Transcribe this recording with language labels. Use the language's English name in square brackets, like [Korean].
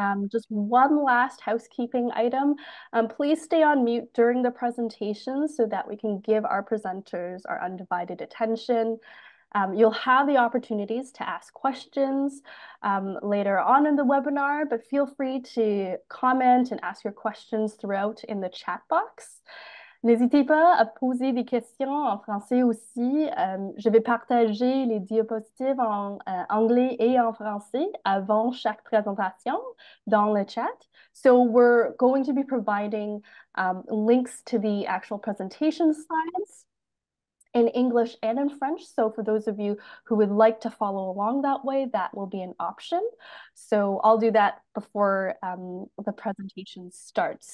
[English] Just one last housekeeping item. Please stay on mute during the presentation so that we can give our presenters our undivided attention. You'll have the opportunities to ask questions later on in the webinar, but feel free to comment and ask your questions throughout in the chat box. [French] N'hésitez pas à poser des questions en français aussi. Je vais partager les diapositives en anglais et en français avant chaque présentation dans le chat. [English] So we're going to be providing links to the actual presentation slides in English and in French. So for those of you who would like to follow along that way, that will be an option. So I'll do that before the presentation starts.